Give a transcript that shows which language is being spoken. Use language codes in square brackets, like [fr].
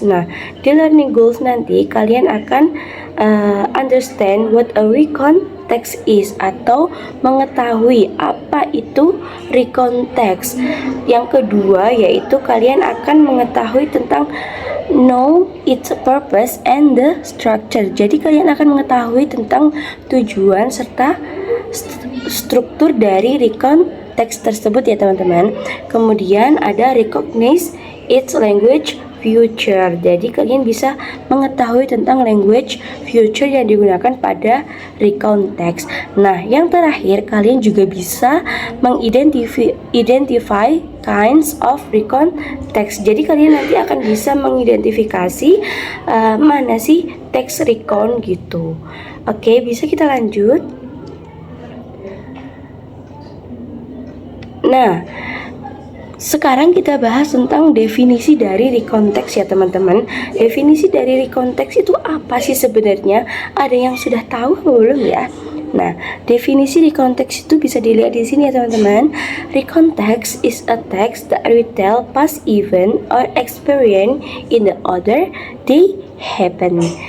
[id] Nah, di learning goals nanti kalian akan [en] understand what a recount text is, [id] atau mengetahui apa itu recount text. Yang kedua yaitu kalian akan mengetahui tentang [en] know its purpose and the structure. [id] Jadi kalian akan mengetahui tentang tujuan serta struktur dari recount text tersebut ya teman-teman. Kemudian ada [en] recognize its language future. [id] Jadi kalian bisa mengetahui tentang language future yang digunakan pada recount text. Nah, yang terakhir kalian juga bisa [en] identify kinds of recount text. [id] Jadi kalian nanti akan bisa mengidentifikasi mana sih teks recount gitu. Oke, bisa kita lanjut. Nah, sekarang kita bahas tentang definisi dari recount text ya teman-teman. Definisi dari recount text itu apa sih sebenarnya? Ada yang sudah tahu atau belum ya? Nah, definisi recount text itu bisa dilihat di sini ya teman-teman. [en] Recount text is a text that retell past event or experience in the order they happen.